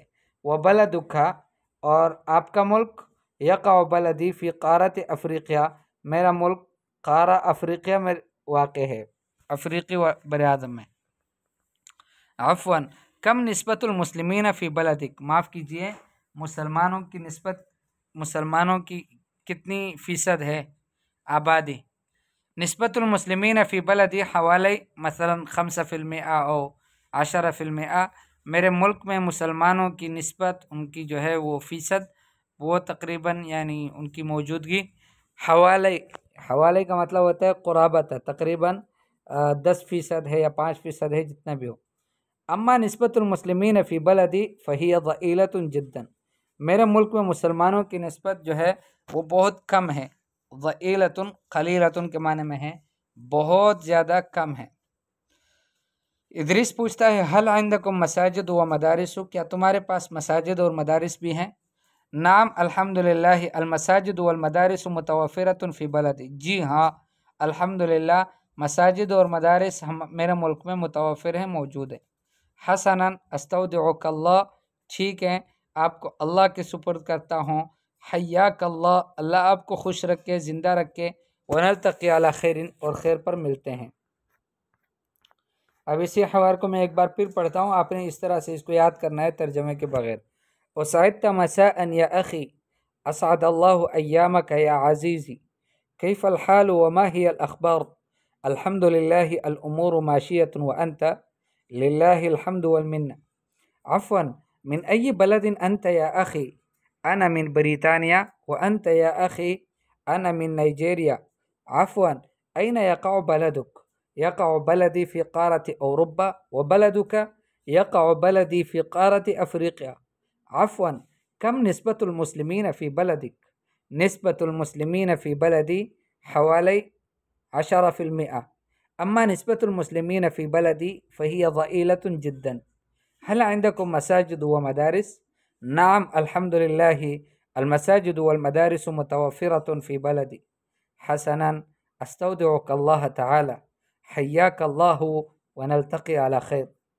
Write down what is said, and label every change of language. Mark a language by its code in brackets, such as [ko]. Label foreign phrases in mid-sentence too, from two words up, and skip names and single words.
[ur] وبلدک، اور آپ کا ملک، [ar] یقع بلدی فی قارۃ افریقیہ، [ur] میرا ملک قارہ افریقیہ میں واقع ہے، افریقی بر اعظم میں۔ [ar] عفواً کم نسبت المسلمین فی بلدک، [ur] معاف کیجئے مسلمانوں کی نسبت، مسلمانوں کی کتنی فیصد ہے آبادی؟ [ar] نسبت المسلمین فی بلدی حوالی مثلا 5% او 10%، [ur] میرے ملک میں مسلمانوں کی نسبت، ان کی جو ہے وہ فیصد، وہ تقریباً یعنی ان کی موجودگی حوالی کا مطلب ہوتا ہے قرابت ہے، تقریباً 10% ہے یا 5% ہے، جتنا بھی ہو۔ [ar] اما نسبت المسلمین فی بلدی فہی ضئیلۃ جدا، [ur] میرے ملک میں مسلمانوں کی نسبت جو ہے وہ بہت کم ہے۔ [ar] ضئیلۃ قلیلۃ [ur] کے معنی میں ہے بہت زیادہ کم ہے۔ ادریس پوچھتا ہے [ar] حل عندکم مساجد و مدارس، [ur] کیا تمہارے پاس مساجد اور مدارس بھی ہیں؟ [ar] نعم الحمدللہ المساجد والمدارس متوفرۃ فی بلدی، [ur] جی ہاں الحمدللہ مساجد اور مدارس میرے ملک میں متوفر ہیں، موجود ہیں۔ [ar] حسنا استودعک اللہ، [ur] ٹھیک ہے آپ کو اللہ کے سپرد کرتا ہوں۔ [ar] حیاک اللہ، [ur] اللہ آپ کو خوش رکھے، زندہ رکھے۔ [ar] ونلتقی علی خیر، [ur] اور خیر پر ملتے ہیں۔ اب اسی حوار کو میں ایک بار پھر پڑھتا ہوں، آپ نے اس طرح سے اس کو یاد کرنا ہے ترجمے کے بغیر۔ [ar] اسعدت مساء یا اخی، اسعد اللہ ایامک یا عزیزی، کیف الحال وما ہی الاخبار؟ الحمد للہ الامور ماشیۃ وانت للہ الحمد والمنہ۔ عفوا من ای بلد انت یا اخی؟ انا من بریطانیہ وانت یا اخی انا من نائجیریا۔ عفوا این یقع بلدک؟ یقع بلدی فی قارۃ اوروبا، وبلدک یقع بلدی فی قارۃ افریقیہ۔ عفوا کم نسبت المسلمین فی بلدک؟ نسبت المسلمین فی بلدی حوالی 10%، اما نسبت المسلمین فی بلدی فہی ضئیلۃ جدا۔ هل عندكم مساجد ومدارس؟ نعم الحمد لله المساجد والمدارس متوفرة في بلدي۔ حسنا استودعك الله تعالى، حياك الله ونلتقي على خير۔